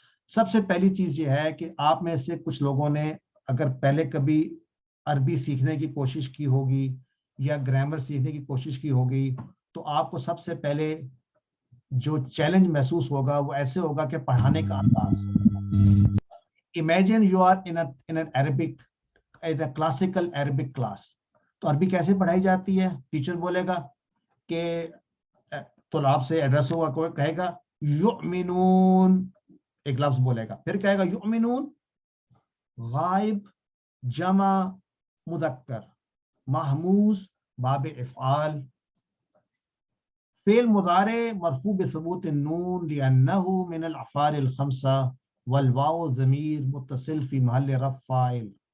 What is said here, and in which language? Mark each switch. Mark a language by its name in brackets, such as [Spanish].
[Urdu] سب سے پہلی چیز یہ ہے کہ آپ میں سے کچھ لوگوں نے اگر پہلے کبھی عربی سیکھنے کی کوشش کی ہوگی یا گرامر سیکھنے کی کوشش کی ہوگی, تو آپ کو سب سے پہلے جو چیلنج محسوس ہوگا وہ ایسے ہوگا کہ پڑھانے کا انداز. [English] Imagine you are in an Arabic, in a classical Arabic class. [Urdu] تو عربی کیسے پڑھائی جاتی ہے؟ ٹیچر بولے گا کہ طلاب سے ایڈریس ہوگا, کوئی کہے گا یؤمنون, ایک لفظ بولے گا, پھر کہے گا [Arabic] یؤمنون غائب جمع مذکر محموز باب افعال فعل مضارع مرفوع بثبوت النون لأنه من الافعال الخمسة والواو ضمیر متصل فی محل رفع فاعل.